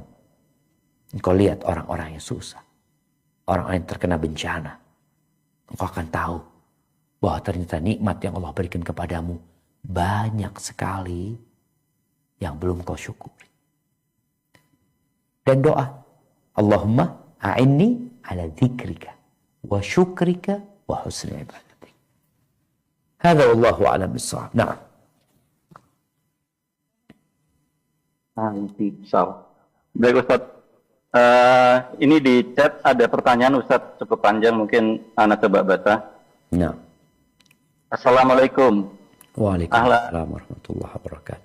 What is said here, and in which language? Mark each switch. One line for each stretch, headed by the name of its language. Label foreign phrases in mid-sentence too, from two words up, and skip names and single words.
Indonesian: Engkau lihat orang-orang yang susah, orang-orang yang terkena bencana. Engkau akan tahu bahwa ternyata nikmat yang Allah berikan kepadamu banyak sekali yang belum kau syukuri. Dan doa,
Arabic: اللهم أعني على ذكرك وشكرك وحسن عبادتك. هذا والله أعلم بالصواب. Na'am.
Indonesian: Baik Ustaz. Ini di chat ada pertanyaan Ustaz cukup panjang, mungkin anak coba baca. Nah.
Arabic: Assalamualaikum. وعليكم السلام ورحمة الله وبركاته.